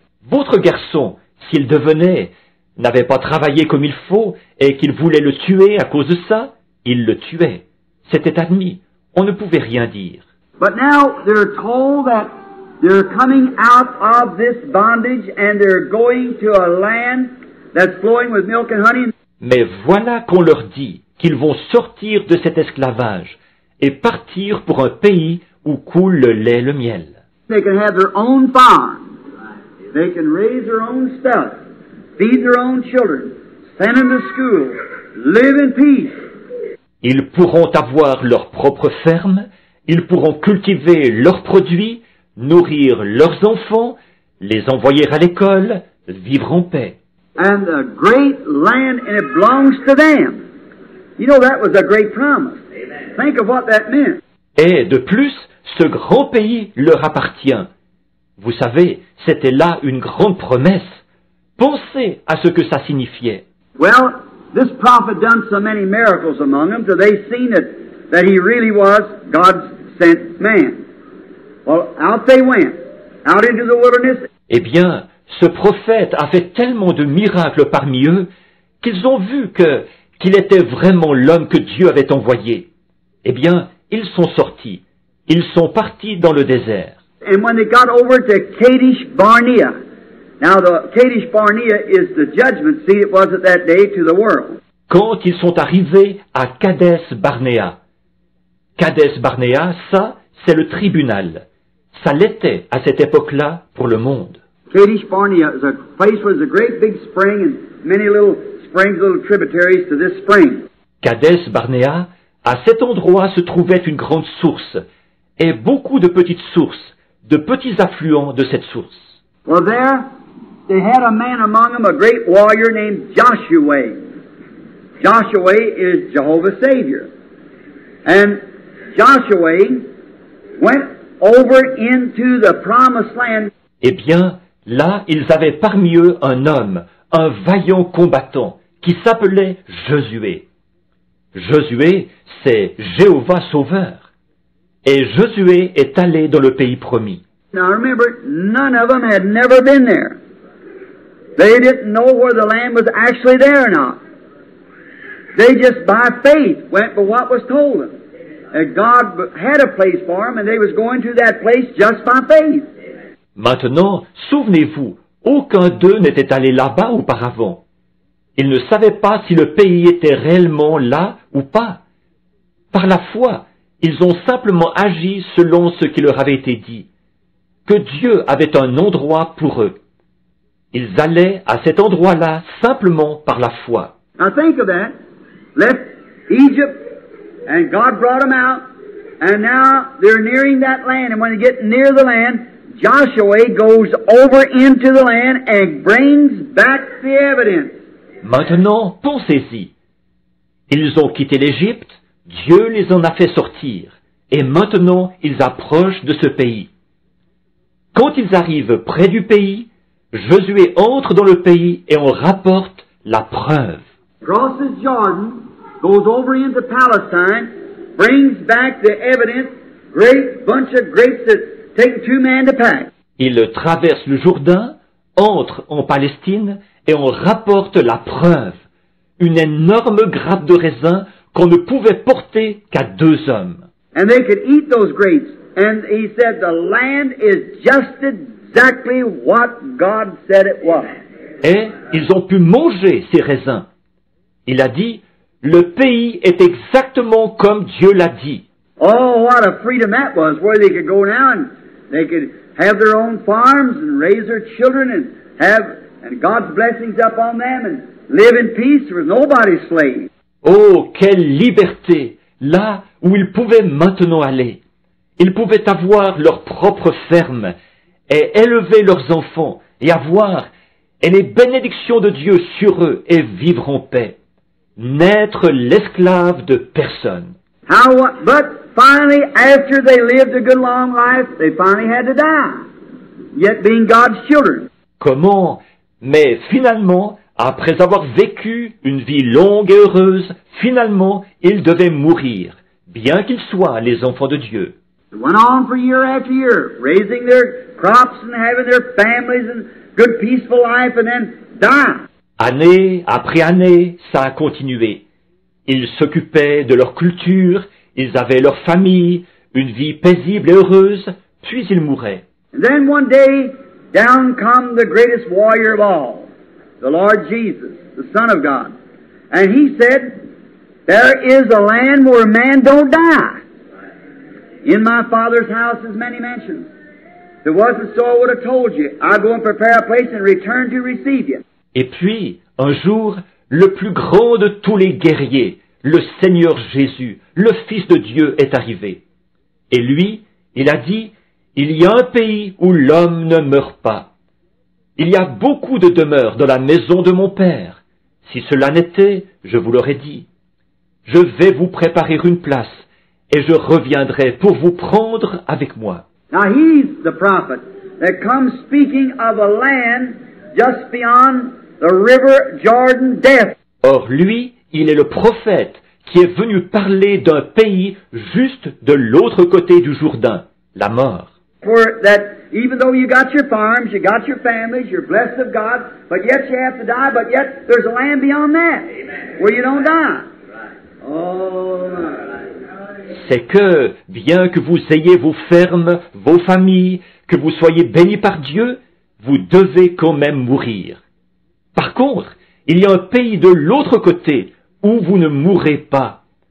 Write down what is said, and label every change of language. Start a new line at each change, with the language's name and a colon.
French: Votre garçon, s'il n'avait pas travaillé comme il faut et qu'il voulait le tuer à cause de ça, il le tuait. C'était admis. On ne pouvait rien dire.
English: But now they're told that they're coming out of this bondage and they're going to a land that's flowing with milk and honey.
French: Mais voilà qu'on leur dit qu'ils vont sortir de cet esclavage et partir pour un pays où coule le lait et le miel.
English: They can have their own farm. They can raise their own stuff. feed their own children, send them to school, live in peace.
French: Ils pourront avoir leur propre ferme, ils pourront cultiver leurs produits, nourrir leurs enfants, les envoyer à l'école, vivre en paix.
English: And a great land, and it belongs to them. You know, that was a great promise. Think of what that meant.
French: Et de plus, ce grand pays leur appartient. Vous savez, c'était là une grande promesse. Pensez à ce que ça signifiait.
English: Well, this prophet done so many miracles among them, so they seen that he really was God's sent man. Well, out they went, out into the wilderness.
French: Eh bien, ce prophète a fait tellement de miracles parmi eux qu'ils ont vu qu'il était vraiment l'homme que Dieu avait envoyé. Eh bien, ils sont sortis. Ils sont partis dans le désert.
English: And when they got over to Kadesh Barnea, now the Kadesh Barnea is the judgment seat it was at that day to the world.
French: Quand ils sont arrivés à Kadesh Barnea. Kadesh Barnea, ça, c'est le tribunal. Ça l'était à cette époque-là pour le monde.
English: Kadesh Barnea is a place where there's a great big spring and many little springs, little tributaries to this spring.
French: Kadesh Barnea, à cet endroit se trouvait une grande source et beaucoup de petites sources, de petits affluents de cette source.
English: Well, there they had a man among them, a great warrior named Joshua. Joshua is Jehovah's Savior. And Joshua went over into the promised land.
French: Eh bien, là, ils avaient parmi eux un homme, un vaillant combattant, qui s'appelait Josué. Josué, c'est Jéhovah Sauveur. Et Josué est allé dans le pays promis.
English: Now remember, none of them had never been there. They didn't know where the land was actually there or not. They just by faith went for what was told them. And God had a place for them, and they was going to that place just by faith.
French: Maintenant, souvenez-vous, aucun d'eux n'était allé là-bas auparavant. Ils ne savaient pas si le pays était réellement là ou pas. Par la foi, ils ont simplement agi selon ce qui leur avait été dit, que Dieu avait un endroit pour eux. Ils allaient à cet endroit-là simplement par la foi.
English: Now think of that. Left Egypt, and God brought them out, and now they're nearing that land, and when they get near the land, Joshua goes over into the land and brings back the evidence.
French: Maintenant, pensez-y. Ils ont quitté l'Égypte, Dieu les en a fait sortir, et maintenant ils approchent de ce pays. Quand ils arrivent près du pays, Josué entre dans le pays et on rapporte la preuve.
English: Crosses Jordan, goes over into Palestine, brings back the evidence, great bunch of grapes that take 2 men to pack.
French: Il traverse le Jourdain, entre en Palestine et on rapporte la preuve, une énorme grappe de raisin qu'on ne pouvait porter qu'à 2 hommes.
English: And they could eat those grapes. And he said the land is just exactly what God said it was.
French: Et ils ont pu manger ces raisins. Il a dit, le pays est exactement comme Dieu l'a dit.
English: Oh, what a freedom that was, where they could go now and they could have their own farms and raise their children and God's blessings up on them and live in peace. There was nobody's slave.
French: Oh, quelle liberté, là où ils pouvaient maintenant aller. Ils pouvaient avoir leur propre ferme et élever leurs enfants et avoir les bénédictions de Dieu sur eux et vivre en paix. N'être l'esclave de personne.
English: But finally, after they lived a good long life, they finally had to die, yet being God's children.
French: Comment? Mais finalement, après avoir vécu une vie longue et heureuse, finalement, ils devaient mourir, bien qu'ils soient les enfants de Dieu.
English: It went on for year after year, raising their crops and having their families and good peaceful life, and then die.
French: Année après année, ça a continué. Ils s'occupaient de leur culture, ils avaient leur famille, une vie paisible et heureuse, puis ils mouraient.
English: And then one day, down come the greatest warrior of all, the Lord Jesus, the Son of God. And he said, there is a land where man don't die. In my Father's house is many mansions. If it wasn't so, I would have told you. I'll go and prepare a place and return to receive you.
French: Et puis, un jour, le plus grand de tous les guerriers, le Seigneur Jésus, le Fils de Dieu, est arrivé. Et lui, il a dit, « Il y a un pays où l'homme ne meurt pas. Il y a beaucoup de demeures dans la maison de mon Père. Si cela n'était, je vous l'aurais dit. Je vais vous préparer une place, et je reviendrai pour vous prendre avec moi. »
English: Now he's the prophet that comes speaking of a land just beyond the river Jordan, death.
French: Or lui, il est le prophète qui est venu parler d'un pays juste de l'autre côté du Jourdain, la mort.
English: For that, even though you got your farms, you got your families, you're blessed of God, but yet you have to die, but yet there's a land beyond that, where you don't die. Oh,
French: C'est que, bien que vous ayez vos fermes, vos familles, que vous soyez bénis par Dieu, vous devez quand même mourir. Par contre, il y a un pays de l'autre côté où vous ne mourrez pas.